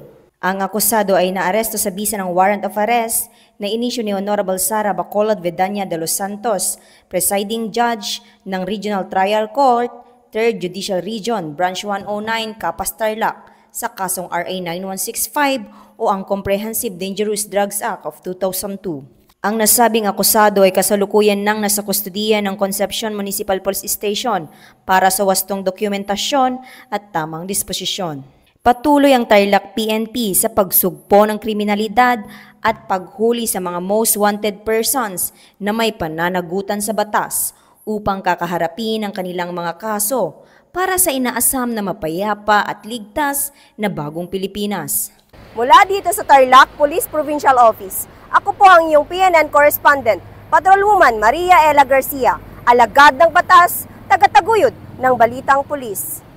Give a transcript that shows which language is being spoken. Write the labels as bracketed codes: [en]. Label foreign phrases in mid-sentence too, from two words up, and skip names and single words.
[tl] Ang akusado ay naaresto sa bisa ng [en] warrant of arrest [tl] na inisyu ni Honorable Sara Bacolod Vedania de los Santos, [en] Presiding Judge [tl] ng Regional Trial Court, 3rd Judicial Region, Branch 109, Capas Tarlac, sa kasong RA 9165 o ang Comprehensive Dangerous Drugs Act of 2002. Ang nasabing akusado ay kasalukuyan nang nasa kustudiya ng Concepcion Municipal Police Station para sa wastong dokumentasyon at tamang disposisyon. Patuloy ang Tarlac PNP sa pagsugpo ng kriminalidad at paghuli sa mga [en] most wanted persons [tl] na may pananagutan sa batas upang kakaharapin ang kanilang mga kaso para sa inaasam na mapayapa at ligtas na bagong Pilipinas. Mula dito sa Tarlac Police Provincial Office, ako po ang iyong PNN correspondent, Patrolwoman Maria Ella Garcia, alagad ng batas, tagataguyod ng Balitang Pulis.